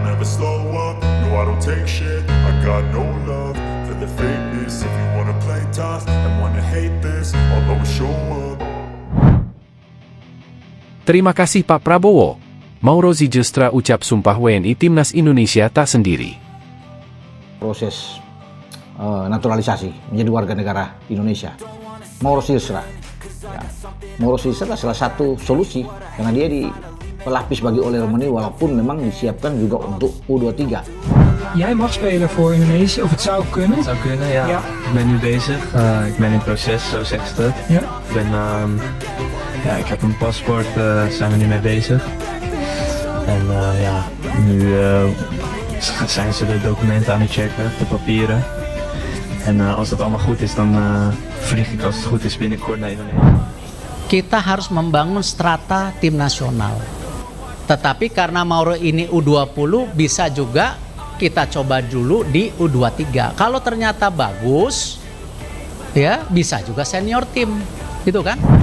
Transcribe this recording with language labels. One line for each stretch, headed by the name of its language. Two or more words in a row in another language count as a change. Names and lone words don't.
English: slow up, no I don't take shit. I got no love for the fakeness. If you wanna play tough and wanna hate this, I'll always show up.
Indonesian: Terima kasih Pak Prabowo. Mauro Zijlstra ucap sumpah WNI Timnas Indonesia tak sendiri. Proses naturalisasi menjadi warga negara Indonesia. Mauro Zijlstra. Ya. Mauro Zijlstra salah satu solusi karena dia di pelapis bagi Oleh Romani walaupun memang disiapkan juga untuk U23.
Dutch: Jij mag spelen voor Indonesië, of het zou kunnen? Het zou kunnen, ja. Ja. Ik ben nu bezig. Ik ben in proces, zo zegt ze. Ja. Ik heb een paspoort, zijn we nu mee bezig. En nu zijn ze de documenten aan het checken, de papieren. En als dat allemaal goed is, dan vlieg ik als het goed is binnenkort naar Indonesië.
Indonesian: Kita harus membangun strata tim nasional. Tetapi karena Mauro ini U20, bisa juga kita coba dulu di U23. Kalau ternyata bagus, ya bisa juga senior tim, gitu kan?